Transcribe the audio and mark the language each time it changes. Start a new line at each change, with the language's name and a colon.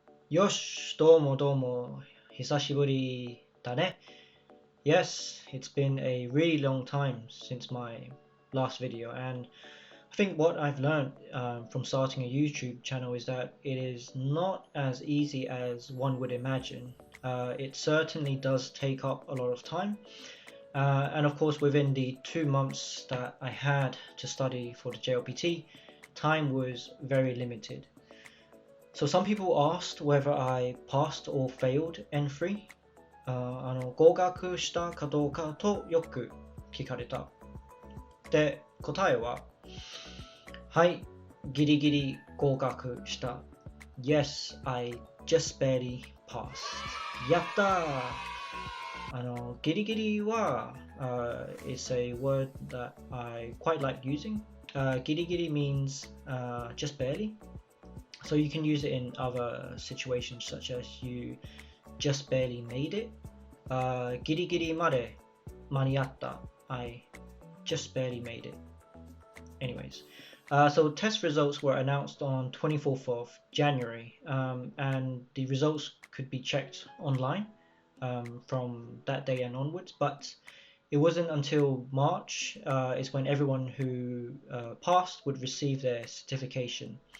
Japanese: よし、どうもどうも、久しぶりだね.
English: Yes, it's been a really long time since my last video, and I think what I've learned from starting a YouTube channel is that it is not as easy as one would imagine. It certainly does take up a lot of time, and of course, within the 2 months that I had to study for the JLPT, time was very limited. So some people asked whether I passed or failed N3.
Japanese: 合格したかどうかとよく聞かれた。で、答えは、はい、ギリギリ合格した。
English: Yes, I just barely passed.
Japanese: やったー。
English: ギリギリは、it's a word that I quite like using. ギリギリ means just barely. So you can use it in other situations such as you just barely made it.
Japanese: ギリギリまで間に合った。
English: I just barely made it. Anyways, so test results were announced on 24th of January, and the results could be checked online from that day and onwards. But it wasn't until March is when everyone who passed would receive their certification.